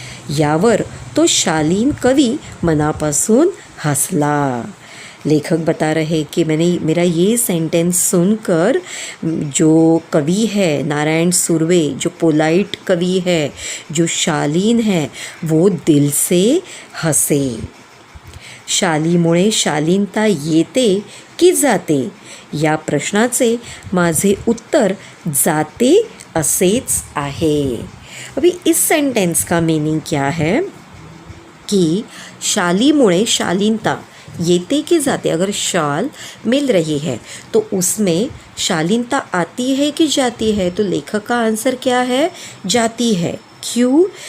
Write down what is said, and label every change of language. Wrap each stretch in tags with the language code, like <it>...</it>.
<mr>यावर तो शालीन कवी मनापासून हंसला।</mr> <hi>लेखक बता रहे कि मेरा ये सेंटेंस सुनकर जो कवि है नारायण सुर्वे, जो पोलाइट कवि है, जो शालीन है, वो दिल से हंसे।</hi> <mr>शालीमुळे शालीनता येते की जाते या प्रश्नाचे माझे उत्तर जाते असेच आहे।</mr> <hi>अभी इस सेंटेंस का मीनिंग क्या है कि</hi> <mr>शालीमुळे शालीनता येते कि जाते,</mr> <hi>अगर शाल मिल रही है तो उसमें शालीनता आती है कि जाती है, तो लेखक का आंसर क्या है? जाती है। क्यों?</hi>